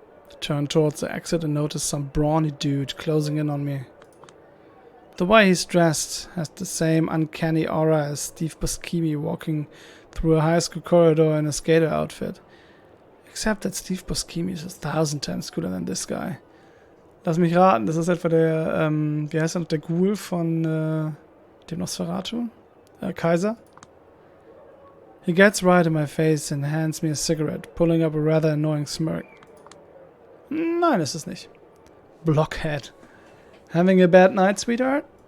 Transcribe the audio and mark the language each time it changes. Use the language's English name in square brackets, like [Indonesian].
[English] I turn towards the exit and notice some brawny dude closing in on me. The way he's dressed has the same uncanny aura as Steve Buscemi walking through a high school corridor in a skater outfit. Except that Steve Buscemi is 1,000 times cooler than this guy. [German] Lass mich raten, das ist etwa der, wie heißt er noch, der Ghoul von dem Nosferatu? Kaiser? [English] He gets right in my face and hands me a cigarette, pulling up a rather annoying smirk. [German] Nein, ist es nicht. [English] Blockhead. Having a bad night, sweetheart?